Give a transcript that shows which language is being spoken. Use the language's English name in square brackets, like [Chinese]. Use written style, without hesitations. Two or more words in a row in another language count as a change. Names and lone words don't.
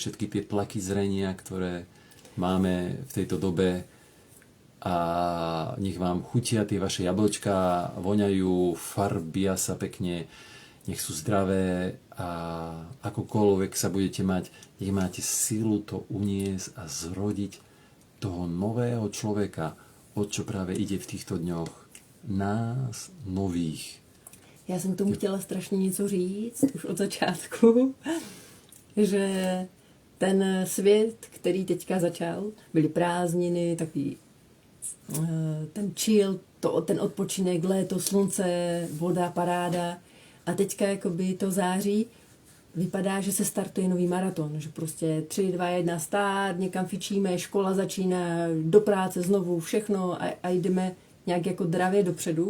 [Slovak] všetky tie tlaky zrenia, ktoré máme v tejto dobe a nech vám chutia tie vaše jablčká, voňajú, farbia sa pekne, nech sú zdravé a akokoľvek sa budete mať, nech máte silu to uniesť a zrodiť toho nového človeka, o čo práve ide v týchto dňoch. Nás nových. [Czech] Já jsem k tomu chtěla strašně něco říct, už od začátku, že ten svět, který teďka začal, byly prázdniny, takový ten chill, ten odpočinek, léto, slunce, voda, paráda a teďka jakoby to září vypadá, že se startuje nový maraton, že prostě 3, 2, 1 start, někam fičíme, škola začíná, do práce znovu, všechno a jdeme nějak jako dravě dopředu.